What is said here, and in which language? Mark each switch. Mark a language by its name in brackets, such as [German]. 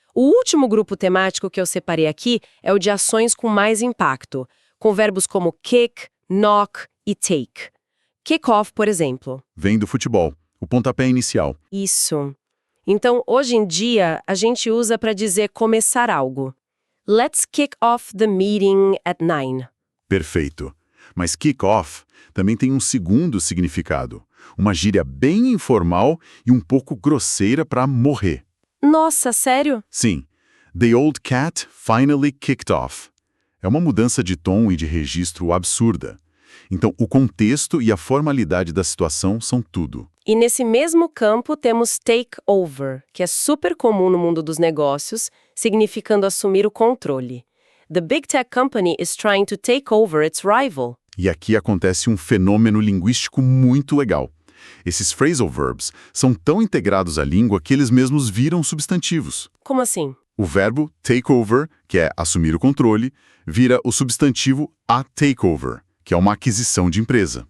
[Portuguese] O último grupo temático que eu separei aqui é o de ações com mais impacto, com verbos como kick, knock e take. Kick off, por exemplo. Vem do futebol, o pontapé inicial. Isso. Então, hoje em dia, a gente usa para dizer começar algo. [English] Let's kick off the meeting at 9. [Portuguese] Perfeito. Mas kick off também tem um segundo significado. Uma gíria bem informal e um pouco grosseira para morrer. Nossa, sério? Sim. [English] The old cat finally kicked off. [Portuguese] É uma mudança de tom e de registro absurda. Então, o contexto e a formalidade da situação são tudo. E nesse mesmo campo temos take over, que é super comum no mundo dos negócios, significando assumir o controle. [English] The big tech company is trying to take over its rival. [Portuguese] E aqui acontece um fenômeno linguístico muito legal. Esses phrasal verbs são tão integrados à língua que eles mesmos viram substantivos. Como assim? O verbo take over, que é assumir o controle, vira o substantivo a takeover, que é uma aquisição de empresa.